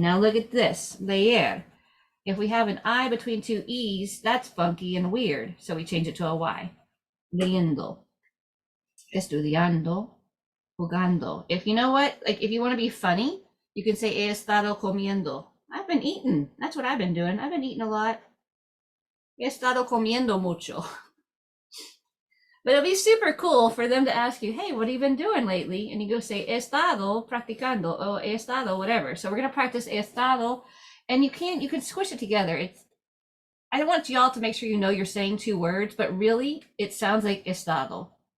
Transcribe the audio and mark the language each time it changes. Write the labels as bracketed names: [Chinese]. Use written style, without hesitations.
[English] Now look at this, leer. If we have an I between two E's, that's funky and weird. So we change it to a Y. Leyendo. Estudiando. Jugando. If you know what, like if you want to be funny, you can say [Spanish] he estado comiendo. [English] I've been eating. That's what I've been doing. I've been eating a lot. [Spanish] He estado comiendo mucho. [English] But it'll be super cool for them to ask you, hey, what have you been doing lately? And you go say, [Spanish] he estado practicando, [English] or he estado, whatever. So we're going to practice he estado, and you can squish it together. I want y'all to make sure you know you're saying two words, but really it sounds like estado.